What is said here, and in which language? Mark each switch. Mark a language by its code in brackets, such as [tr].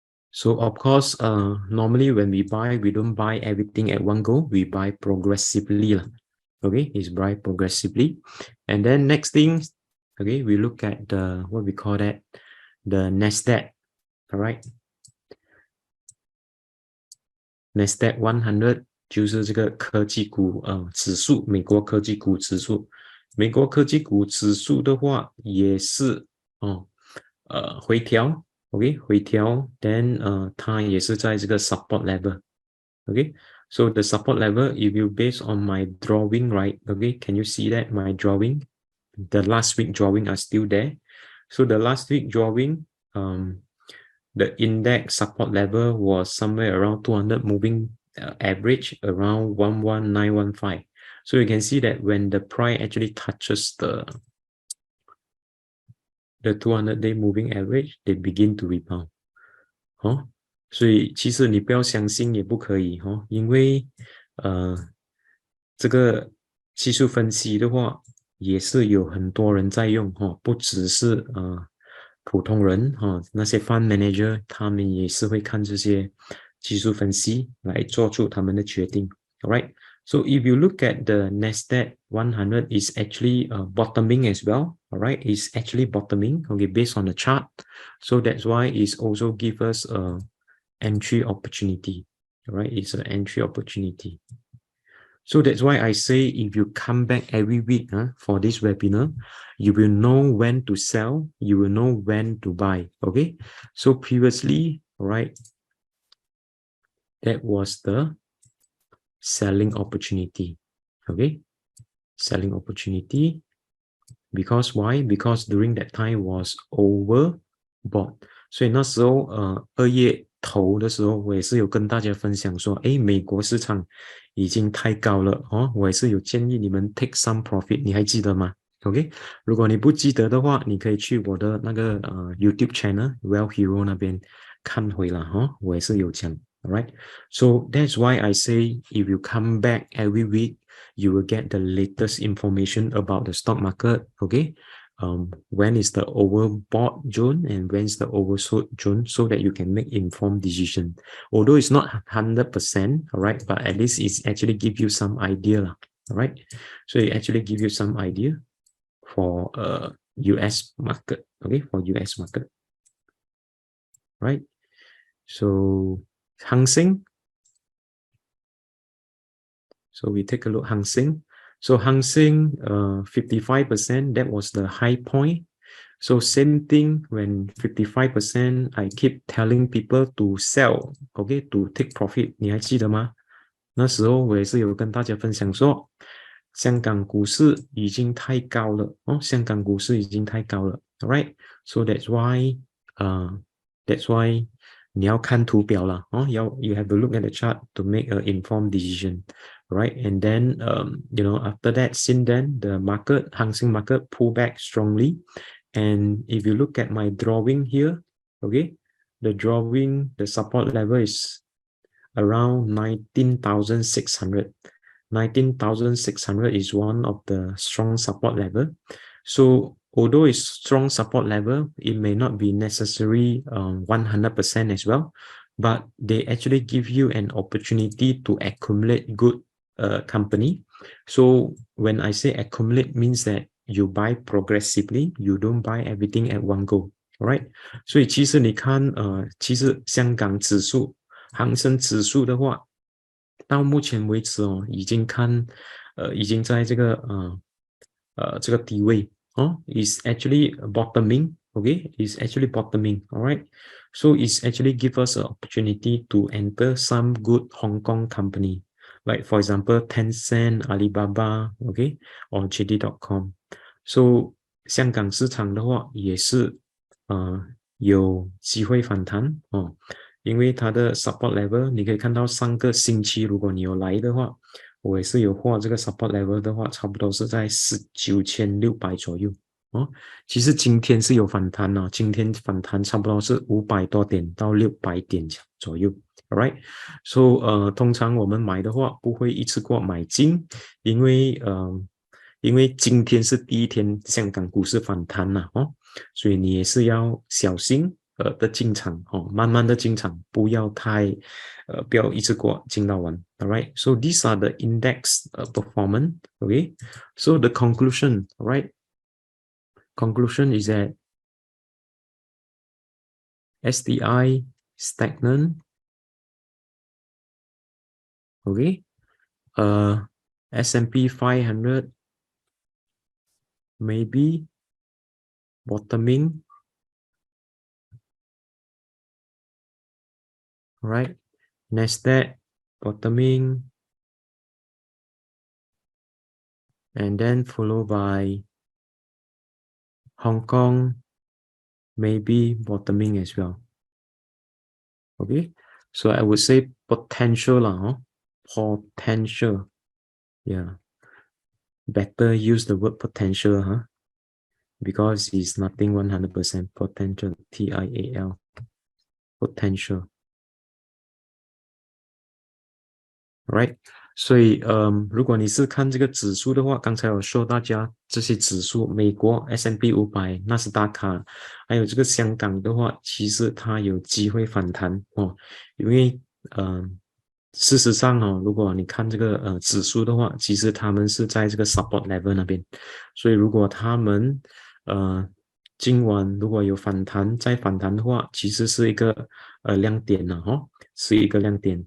[en] So of course, normally when we buy, we don't buy everything at one go. We buy progressively. Okay, it's buy progressively. And then next thing, okay, we look at the, what we call that, the NASDAQ. All right. [zh] NASDAQ 100就是这个科技股指数，美国科技股指数。美国科技股指数的话也是回调。 OK， 回调 then 它也是在这个 support level。 [en] Okay, so the support level, if you base on my drawing, right? Okay, can you see that my drawing, the last week drawing are still there. So the last week drawing, the index support level was somewhere around 200 moving average around 11915. So you can see that when the price actually touches the 200-day moving average, they begin to rebound. [zh] 所以其实你不要相信也不可以因为这个技术分析的话也是有很多人在用不只是普通人那些 fund manager 他们也是会看这些技术分析来做出他们的决定。 [en] Alright, so if you look at the NASDAQ 100 is actually bottoming as well. Alright, it's actually bottoming, okay, based on the chart. So that's why it's also give us a entry opportunity. Alright, it's an entry opportunity. So that's why I say if you come back every week for this webinar, you will know when to sell, you will know when to buy. Okay, so previously, right, that was the selling opportunity. Okay, selling opportunity. Because why? Because during that time was overbought. [zh] 所以那时候2月头的时候，我也是有跟大家分享说，美国市场已经太高了我也是有建议你们 take some profit，你还记得吗 ？OK， 如果你不记得的话，你可以去我的那个YouTube channel Wealth Hero 那边看回了我也是有讲 ，alright。 [en] So that's why I say if you come back every week, you will get the latest information about the stock market. Okay. When is the overbought zone and when is the oversold zone, so that you can make informed decision. Although it's not 100%, all right, but at least it's actually give you some idea, all right. So it actually give you some idea for US market, okay, for US market, right? So Hang Seng. So we take a look Hang Seng. So Hang Seng 55%, that was the high point. So same thing when 55%, I keep telling people to sell, okay, to take profit. [zh] 你还记得吗？那时候我也是有跟大家分享说，香港股市已经太高了哦，香港股市已经太高了 ，right? [en] So that's why, that's why 你要看图表了哦， you have to look at the chart to make an informed decision, right? And then, after that, since then the market, Hang Seng market pull back strongly, and if you look at my drawing here, okay, the drawing, the support level is around 19,600. 19,600 is one of the strong support level. So although it's strong support level, it may not be necessary 100% as well, but they actually give you an opportunity to accumulate good company. So when I say accumulate, means that you buy progressively, you don't buy everything at one go, right? [zh] 所以其实你看，其实香港指数、恒生指数的话，到目前为止哦，已经在这个这个低位哦， is actually bottoming, okay, is actually bottoming, all right. [en] So it's actually give us an opportunity to enter some good Hong Kong company, like for example Tencent, Alibaba, okay, or JD.com. [zh] So 香港市场的话也是有机会反弹哦。因为它的 support level 你可以看到上个星期如果你有来的话，我也是有画这个 support level 的话，差不多是在19,600左右哦。其实今天是有反弹哦，今天反弹差不多是500多点到600点左右 ，alright。 So 通常我们买的话不会一次过买进，因为今天是第一天香港股市反弹了哦，所以你也是要小心的进场哦，慢慢的进场，不要不要一次过进到完 ，alright. [en] So these are the index performance, okay. So the conclusion, alright. Conclusion is that STI stagnant, okay. S&P 500 maybe bottoming, right? NASDAQ bottoming, and then followed by Hong Kong maybe bottoming as well. Okay, so I would say potential lah, huh? Potential, yeah. Better use the word potential, huh? Because it's nothing 100% potential, TIAL, potential. Right? [zh] 所以如果你是看这个指数的话，刚才有说大家这些指数，美国 S&P 500、纳斯达克，还有这个香港的话，其实它有机会反弹哦，因为事实上哦，如果你看这个指数的话，其实他们是在这个 support level 那边，所以如果他们今晚如果有反弹再反弹的话，其实是一个亮点了哦，是一个亮点。